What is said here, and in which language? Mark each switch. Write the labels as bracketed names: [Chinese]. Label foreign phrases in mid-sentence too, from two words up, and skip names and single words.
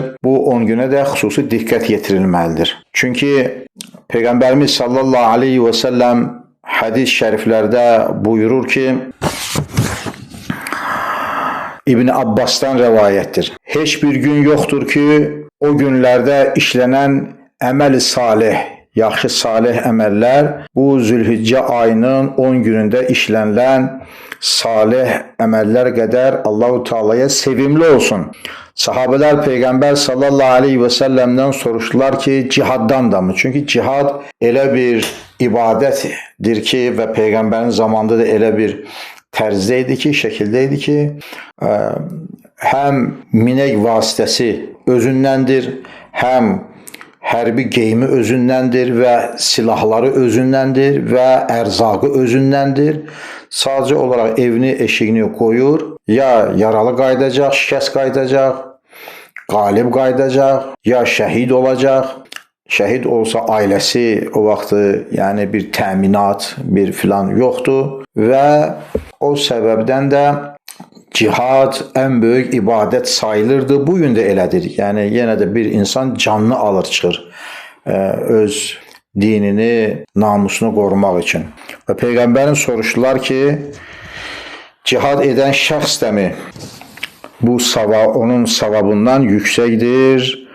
[Turkish] Bu 10 güne de xüsusi dikkat yetirilmelidir. Çünkü Peygamberimiz [Arabic] صلى الله عليه وسلم [Turkish] hadis şəriflərdə buyurur ki, İbn Abbas'tan rivayettir. Heç bir gün yoktur ki, o günlerde işlenen [Azerbaijani] əməl-i salih, yaxşı salih əməllər bu Zülhicce ayının 10 günündə işlənilən salih əməllər qədər Allahu Teala'ya sevimli olsun. [Turkish] Sahabeler Peygamber [Arabic] صلى الله عليه وسلم'den [Turkish] soruştular ki cihaddan da mı? [Azerbaijani] Çünkü cihad elə bir ibadetdir ki ve Peygamberin zamanında da elə bir tərzdeydi ki, şəkildeydi ki hem minek vasitəsi özündəndir, hem hərbi geyimi özündəndir və silahları özündəndir və ərzaqı özündəndir. Sadəcə olaraq evini, eşiğini qoyur, ya yaralı qayıdacaq, şikəst qayıdacaq, qalib qayıdacaq, ya şəhid olacaq. Şəhid olsa ailəsi o vaxtı yəni bir təminat, bir filan yoxdur və o səbəbdən də cihad [Turkish] en büyük ibadet [Azerbaijani] sayılırdı. Bugün de elədir. [Turkish] Yani yine de bir insan canını alır çıxır. Öz dinini, namusunu korumak için. [Azerbaijani] Ve Peygamberin soruşdular ki, cihad eden şəxs də mi? [Turkish] Bu onun savabından yüksekdir.